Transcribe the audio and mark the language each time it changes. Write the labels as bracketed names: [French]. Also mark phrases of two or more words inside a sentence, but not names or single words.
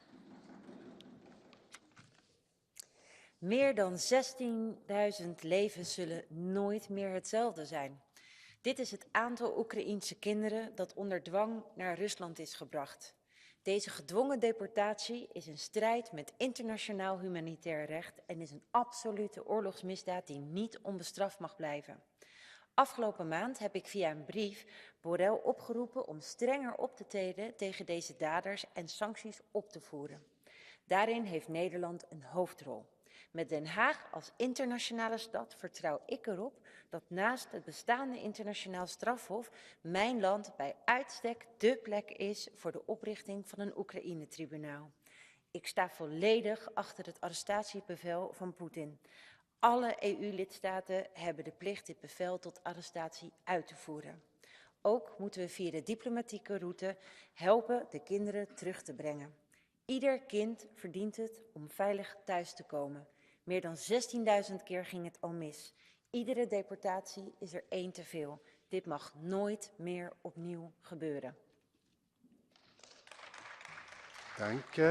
[Dutch] Meer dan 16.000 levens zullen nooit meer hetzelfde zijn. Dit is het aantal Oekraïense kinderen dat onder dwang naar Rusland is gebracht. Deze gedwongen deportatie is een strijd met internationaal humanitair recht en is een absolute oorlogsmisdaad die niet onbestraft mag blijven. Afgelopen maand heb ik via een brief Borrell opgeroepen om strenger op te treden tegen deze daders en sancties op te voeren. Daarin heeft Nederland een hoofdrol. Met Den Haag als internationale stad vertrouw ik erop dat naast het bestaande internationaal strafhof mijn land bij uitstek dé plek is voor de oprichting van een Oekraïne-tribunaal. Ik sta volledig achter het arrestatiebevel van Poetin. Alle EU-lidstaten hebben de plicht dit bevel tot arrestatie uit te voeren. Ook moeten we via de diplomatieke route helpen de kinderen terug te brengen. Ieder kind verdient het om veilig thuis te komen. Meer dan 16.000 keer ging het al mis. Iedere deportatie is er één te veel. Dit mag nooit meer opnieuw gebeuren. Danke.